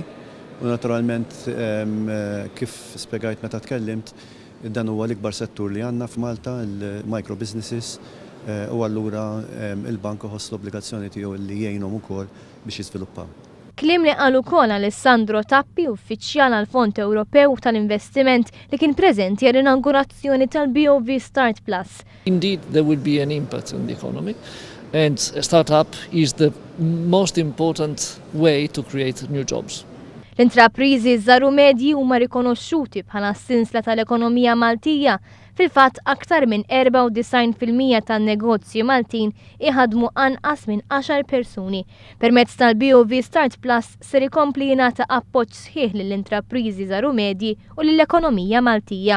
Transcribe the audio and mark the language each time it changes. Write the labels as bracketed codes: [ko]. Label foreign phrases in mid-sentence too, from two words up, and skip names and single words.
[mt] U naturalment kif spjegajt meta tkellimt, dan huwa l-ikbar settur li għandna f'Malta, il- [en] micro businesses, [mt] u allura il-bank iħoss l-obbligazzjoni tiegħu li jgħinhom ukoll biex jiżviluppaw. Kliem li qal ukoll Alessandro Tappi, uffiċjal għall-Fond Ewropew tal-Investiment li kien preżenti għall-inaugurazzjoni tal-BOV Start Plus. [en] Indeed, there will be an impact on the economy, and startup is the most important way to create new jobs. [mt] L-intrapriżi żgħar u medji huma rikonoxxuti bħala s-sinsla tal-ekonomija Maltija. Fil-fatt aktar minn 94% tan-negozji Maltin iħadmu anqas minn 10 persuni. Permezz tal-BOV Start Plus ser ikompli jingħata appoġġ sħiħ lill-intrapriżi żgħar u medji u lill-ekonomija Maltija.